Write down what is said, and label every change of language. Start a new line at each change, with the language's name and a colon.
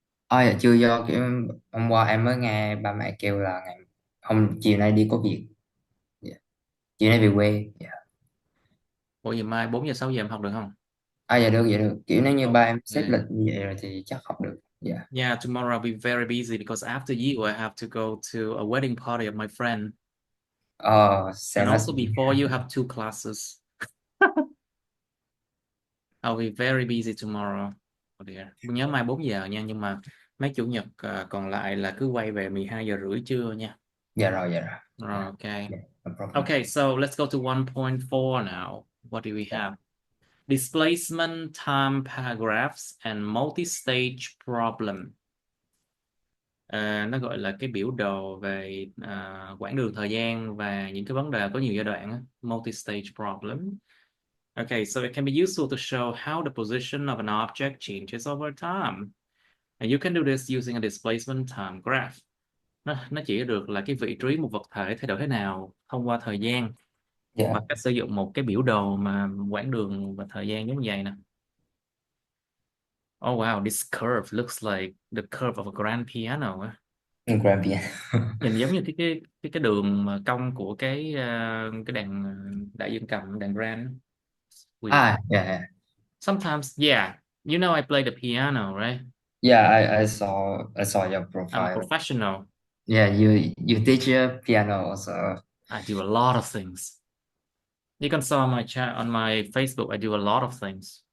Vietnamese: Dạ chưa, do kiểu hôm qua em mới nghe ba mẹ kêu là ngày chiều nay đi có việc. Dạ. Chiều nay về quê. Dạ. Ủa giờ mai 4 giờ 6 giờ em học được không? Dạ được, dạ được. Kiểu nếu như ba em xếp lịch
English: Okay.
Vietnamese: như vậy rồi thì chắc học được. Dạ.
English: Yeah, tomorrow I'll be very busy because after you, I have to go to a wedding party of my friend. And Same as also me. before you have 2 classes. I'll be very busy tomorrow. Oh dear.
Vietnamese: Nhớ mai 4 giờ nha, nhưng mà mấy chủ nhật còn lại là cứ quay về 12 giờ rưỡi trưa nha. Dạ rồi, dạ rồi. Dạ.
English: Okay. Dạ, no problem. Okay, so let's go to 1.4 now. What do we
Vietnamese: Dạ.
English: have? Displacement, time paragraphs, and multi-stage problem.
Vietnamese: Nó gọi là cái biểu đồ về quãng đường thời gian và những cái vấn đề có nhiều giai đoạn á.
English: Multi-stage problem. Okay, so it can be useful to show how the position of an object changes over time. And you can do this using a displacement time graph.
Vietnamese: Nó chỉ được là cái vị trí một vật thể thay đổi thế nào thông qua thời gian Dạ. bằng cách sử dụng một cái biểu đồ mà quãng đường và thời gian giống như vậy nè.
English: Oh wow, this curve looks like the curve of a grand piano á. Grand piano.
Vietnamese: Nhìn giống như cái đường mà cong của cái đàn đại dương cầm, đàn grand.
English: Weird. Yeah, yeah. Sometimes, yeah, I play the piano, right? Yeah, I saw your I'm a profile. professional. Yeah, you teach piano also. I do a lot of things. You can saw on my chat on my Facebook. I do a lot of things.